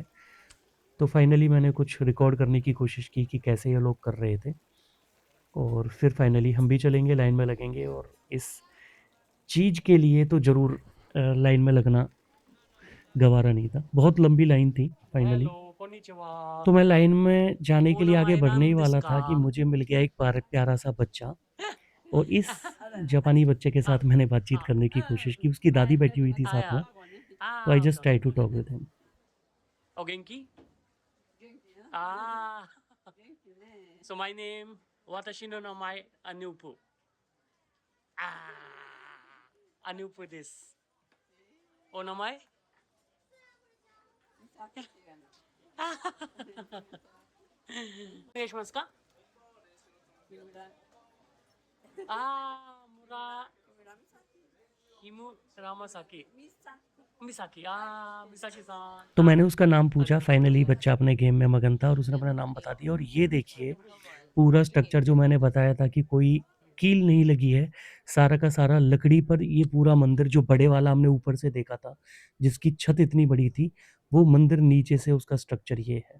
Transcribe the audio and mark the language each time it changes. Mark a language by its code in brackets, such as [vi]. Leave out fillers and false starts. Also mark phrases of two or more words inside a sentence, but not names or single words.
[hi] तो फाइनली मैंने कुछ रिकॉर्ड करने की कोशिश की कि कैसे ये लोग कर रहे थे, और फिर फाइनली हम भी चलेंगे, लाइन में लगेंगे, और इस चीज़ के लिए तो ज़रूर लाइन में लगना गवारा नहीं था। बहुत लंबी लाइन थी फाइनली। तो मैं लाइन में जाने के लिए आगे बढ़ने ही वाला था कि मुझे मिल गया एक प्यारा सा बच्चा, और इस जापानी बच्चे के साथ मैंने बातचीत करने की कोशिश की। उसकी दादी बैठी हुई थी साथ में, तो [en] I just try to talk with him. Oh, Genki? Ah, so my name, [ja] 私の名前, Anupu. Anupu desu. お名前? お願いしますか？村Ramasaki. Misaki. Misaki-san. [hi] तो मैंने उसका नाम पूछा। फाइनली बच्चा अपने गेम में मगन था और उसने अपना नाम बता दिया। और ये देखिए पूरा स्ट्रक्चर जो मैंने बताया था कि कोई कील नहीं लगी है, सारा का सारा लकड़ी पर। ये पूरा मंदिर जो बड़े वाला हमने ऊपर से देखा था, जिसकी छत इतनी बड़ी थी, वो मंदिर नीचे से उसका स्ट्रक्चर ये है।